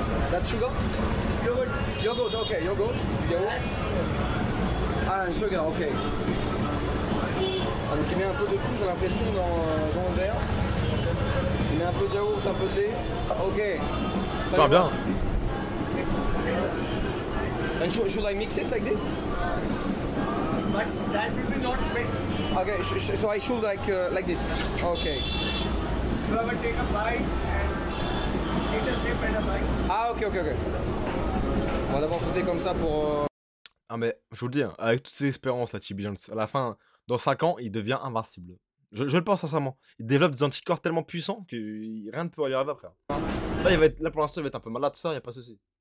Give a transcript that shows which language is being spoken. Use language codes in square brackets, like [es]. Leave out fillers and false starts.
[en] That's sugar? Yogurt, ok, yogurt. [fr] Ah, un sugar, ok. Ah, donc il met un peu de tout, j'ai l'impression, dans le verre. Il met un peu de yaourt, un peu de lait. Ok. Putain, bien. [en] And should I mix it like this? But that will be not mixed. Okay, so I should like this. Okay. You have to take a bite and take a sip and a bite. Ah, ok. [fr] On va d'abord goûter comme ça pour... Ah mais, je vous le dis, hein, avec toutes ces expériences là, Chibi Jones, à la fin, dans 5 ans, il devient invincible. Je le pense sincèrement. Il développe des anticorps tellement puissants que rien ne peut lui arriver après. Là, pour l'instant, il va être un peu malade, tout ça, il n'y a pas de souci.